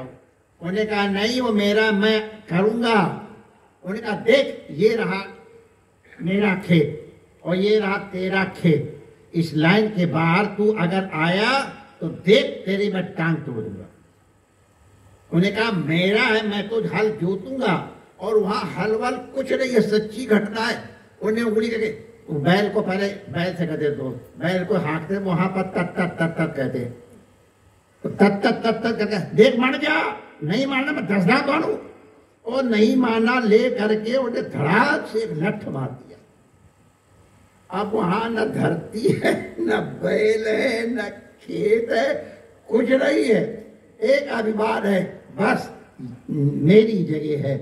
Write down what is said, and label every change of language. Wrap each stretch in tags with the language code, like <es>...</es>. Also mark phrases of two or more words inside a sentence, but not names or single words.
<hi>उन्होंने कहा नहीं, वो मेरा, मैं करूंगा। उन्होंने कहा देख, ये रहा मेरा खेत और ये रहा तेरा खेत, इस लाइन के बाहर तू अगर आया तो देख तेरी मैं टांग तोड़ दूंगा। उन्होंने कहा मेरा है, मैं तो हल जोतूंगा। और वहां हल वल कुछ नहीं है, सच्ची घटना है। उन्हें उंगली करके बैल को, पहले बैल से कहते तो बैल को हाँकते, वहां पर तत तत तत तत कहते, तो तत तत तत तत कहते, देख मान जा, नहीं मानना मैं 10 दांत मानू। और नहीं माना, ले करके उन्हें धड़ाक से एक लठ मार दिया। अब वहां न धरती है, न बैल है, न खेत है, कुछ नहीं है, एक अभिमान है, बस मेरी जगह है।</hi>